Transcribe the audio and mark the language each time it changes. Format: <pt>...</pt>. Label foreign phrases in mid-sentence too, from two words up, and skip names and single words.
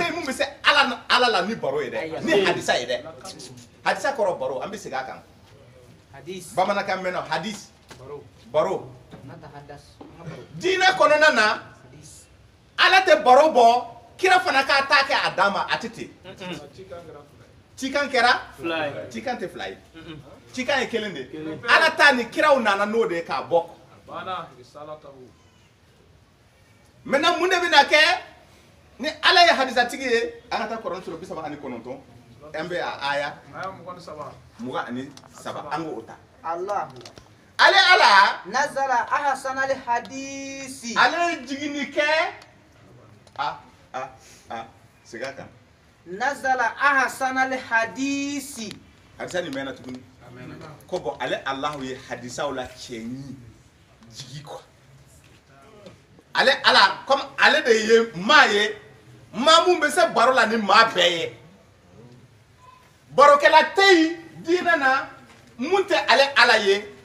<bm>yen mun bɛ se ala la ni baro ye dɛ ni hadisa ye dɛ hadisa kɔrɔ baro an bɛ segin a kan bamanankan mɛn na hadis baro diinɛ kɔnɔna na ala tɛ baro bɔ kira fana k'a ta kɛ a dan ma a tɛ ten cikan kɛra cikan tɛ fila ye cikan ye kelen de ala ta ni kiraw nana n'o de ye k'a bɔ maintenant mun de bɛ na kɛ ni ala ye hadisatigi ye an ka taa Kuran sura 39 an bɛ a aya 23 an k'o ta ale ala</bm> <ar>نزل أحسن الحديث</ar> <bm>ale jigini kɛ sega kan</bm> <ar>نزل أحسن الحديث</ar> <bm>hadisa nin mɛnna tuguni ko bɔn ale Alahu ye hadisaw la cɛɲi jigi quoi ale ala comme ale de ye maa mun bɛ se baro la ni maa bɛɛ ye barokɛla tɛ yen diinɛ na mun tɛ ale ala ye</bm>